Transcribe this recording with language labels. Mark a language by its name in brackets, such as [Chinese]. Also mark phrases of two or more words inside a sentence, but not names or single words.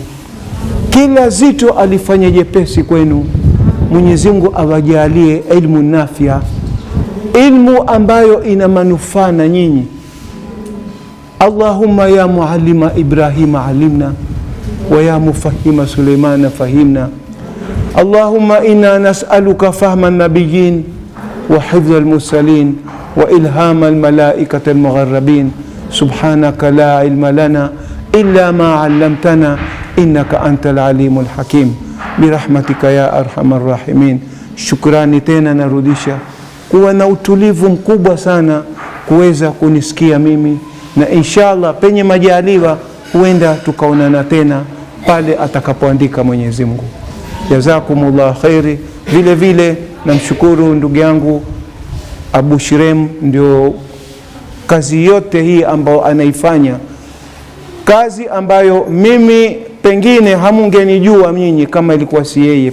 [Swahili] Kila zito alifanya jepesi kwenu. Mwenyezi Mungu awajalie ilmu nafia, ilmu ambayo ina manufaa na nyinyi. [Arabic] اللهم يا معلم إبراهيم علمنا ويا مفهم سليمان فهمنا. اللهم إنا نسألك فهم النبيين وحفظ المرسلين وإلهام الملائكة المقربين. سبحانك لا علم لنا إلا ما علمتنا إنك أنت العليم الحكيم برحمتك يا أرحم الراحمين. [Swahili] Shukrani tena narudisha kuwa na utulivu mkubwa sana kuweza kunisikia mimi, na inshallah penye majaliwa huenda tukaonana tena pale atakapoandika Mwenyezi Mungu. [Arabic] جزاكم الله خيرا. [Swahili] Vile vile namshukuru ndugu yangu Abu Shirem, ndio kazi yote hii ambayo anaifanya, kazi ambayo mimi pengine hamungenijua nyinyi kama ilikuwa si yeye.